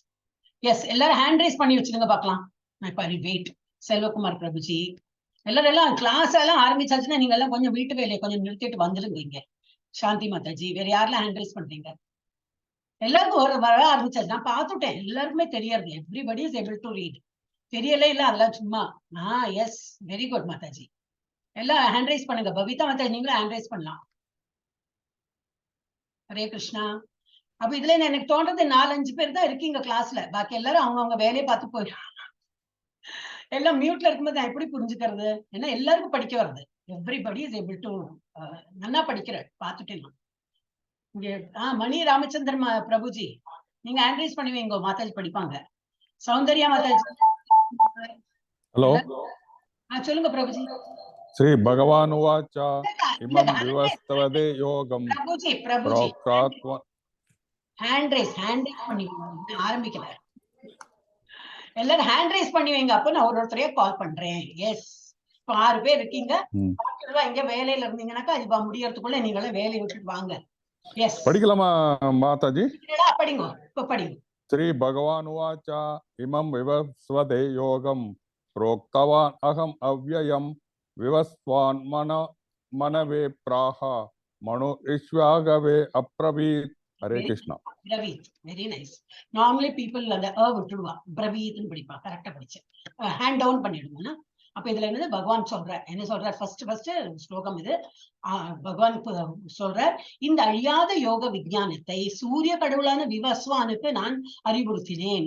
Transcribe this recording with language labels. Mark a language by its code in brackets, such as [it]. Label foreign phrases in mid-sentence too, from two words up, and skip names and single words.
[ta] எஸ், எல்லாரும் [en] hand raise [ta] பண்ணி வச்சுடுங்க பாக்கலாம். வெயிட். செல்வகுமார் பிரபுஜி எல்லாம் கிளாஸ் எல்லாம் ஆரம்பிச்சாச்சுன்னா நீங்க எல்லாம் கொஞ்சம் வீட்டு வேலையை கொஞ்சம் நிறுத்திட்டு வந்துருங்க. இங்க சாந்தி மாதாஜி வேற யாரெல்லாம் [en] hand raise [ta] பண்றீங்க? எல்லாருக்கும் வர ஆரம்பிச்சாச்சு. நான் பார்த்துட்டேன், எல்லாருக்குமே தெரியாது. [en] everybody is able to read. [ta] தெரியல இல்ல அதெல்லாம் சும்மா. [en] yes, very good மாதாஜி. [ta] எல்லாம் [en] hand raise [ta] பண்ணுங்க. பவிதா மாதாஜி நீங்களும் [en] hand raise [ta] பண்ணலாம். ஹரே கிருஷ்ணா. அப்ப இதுல எனக்கு தோன்றது 4-5 பேர் தான் இருக்கீங்க கிளாஸ்ல. பாக்கி எல்லாரும் அவங்கவுங்க வேலையை பார்த்து போயிடும். எல்லாம் மியூட்ல இருக்கும்போது நான் எப்படி புரிஞ்சுக்கிறது? ஏன்னா எல்லாருக்கும் படிக்க வருது. [en] everybody is able to [ta] நல்லா படிக்கிற பார்த்துட்டேன். இங்க மணி ராமச்சந்திரன் பிரபுஜி நீங்க [en] hand raise [ta] பண்ணுவீங்க, மாதாஜி படிப்பாங்க. சௌந்தர்யா மாதாஜி. ஹலோ, சொல்லுங்க பிரபுஜி. [sa] श्री भगवान् उवाच इमं विवस्वते योगम् [ta] பிரபுஜி [en] hand raise [ta] பண்ணி ஆரம்பிக்கல. எல்லாரும் [en] hand raise [ta] பண்ணி வைங்க. அப்ப நான் ஒருத்தரையா கால் பண்றேன். எஸ், 6 பேர் இருக்கீங்க. ம். எங்க வேலையில இருந்தீங்கன்னாக்கா அது முடியறதுக்குள்ள நீங்களும் வேலையை விட்டுட்டு வாங்க. எஸ், படிக்கலாமா மாதாஜி? படிங்க, இப்ப படிங்க. [sa] श्री भगवान् उवाच इमं विवस्वते योगम् प्रोक्तवान् अहम् अव्ययम् विवस्वान् मनवे प्राह मनु ईश्वागवे अब्रवीत्. हरे कृष्णा. [ta] பிரவீத், [en] very nice. normally people [ta] அந்த விட்டுடுவா, பிரவீத்னு படிப்பா. கரெக்டா படிச்சு [en] hand down [ta] பண்ணிடுவோம்னா. அப்ப இதுல என்னது பகவான் சொல்றார், என்ன சொல்றார்? ஃபர்ஸ்ட் ஸ்லோகம் இது. பகவான் சொல்றார், இந்த அழியாத யோக விஞ்ஞானத்தை சூரிய கடவுளான விவஸ்வானுக்கு நான் அறிவுறுத்தினேன்.